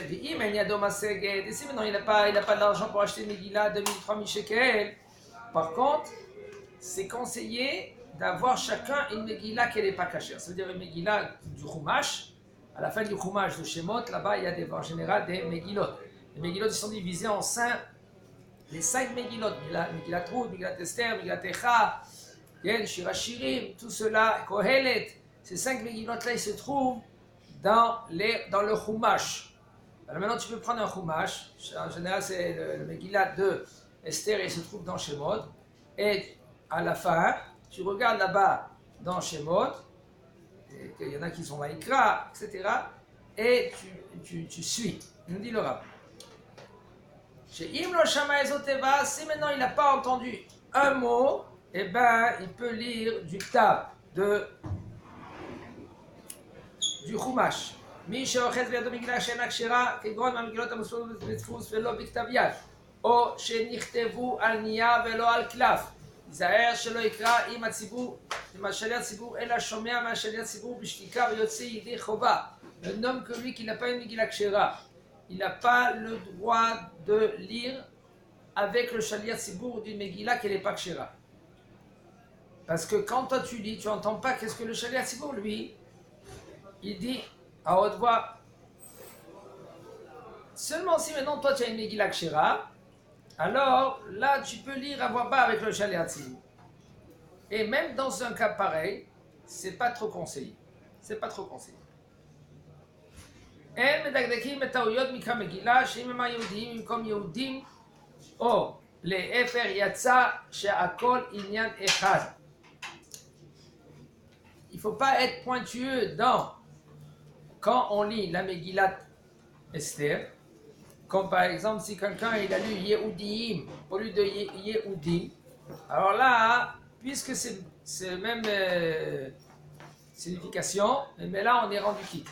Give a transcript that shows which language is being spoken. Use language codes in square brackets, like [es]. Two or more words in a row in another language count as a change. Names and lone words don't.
[fr] Et si maintenant il n'a pas d'argent pour acheter une Megillah 2000-3000 shekels, par contre, c'est conseillé d'avoir chacun une Megillah qui n'est pas cachée. Ça veut dire une Megillah du Chumash. À la fin du Chumash de Shemot, là-bas il y a en général des Megillot. Les Megillot sont divisés en 5. Les 5 Megillot, Megillat Ruth, Megillat Esther, Megillat Echa, Shir HaShirim, tout cela, Kohelet, ces 5 Megillot-là, ils se trouvent dans le Chumash. Alors maintenant, tu peux prendre un Chumash, en général, c'est le Megillat de Esther, il se trouve dans Shemot, et à la fin, tu regardes là-bas dans Shemot, et il y en a qui sont Vaïkra, etc., et tu suis. Il nous dit le Rav. Si maintenant il n'a pas entendu un mot, eh ben il peut lire du Ktav, du Chumash. [he] מי שאוחז בידו מגילה שאינה כשרה, כגון מהמגילות המוספות בדפוס ולא בכתב יד, או שנכתבו על נייר ולא על קלף. ייזהר שלא יקרא עם השליח ציבור, אלא שומע מהשליח ציבור בשתיקה ויוצא ידי חובה. [fr] Un homme que lui qui n'a pas une [he] מגילה כשרה, [fr] il n'a pas le droit de lire avec le [he] שליח ציבור [fr] d'une Megillah qui n'est pas Kshera. Parce que quand toi tu lis, tu n'entends pas qu'est-ce que le [he] שליח ציבור, [fr] lui, il dit à haute voix. Seulement si maintenant toi tu as une [he] מגילה כשרה, [fr] alors là tu peux lire à voix bas avec le [he] שליח ציבור. [fr] Et même dans un cas pareil, c'est pas trop conseillé. C'est pas trop conseillé. [he] אין מדקדקים בטעויות מקרא מגילה שאם הם היהודים במקום יהודים או להפך יצא שהכל עניין אחד. [fr] Il ne faut pas être pointueux quand on lit la Megillat Esther, comme par exemple si quelqu'un il a lu Yehudim au lieu de Yehudim, alors là, puisque c'est le même signification, mais là on est rendu quitte.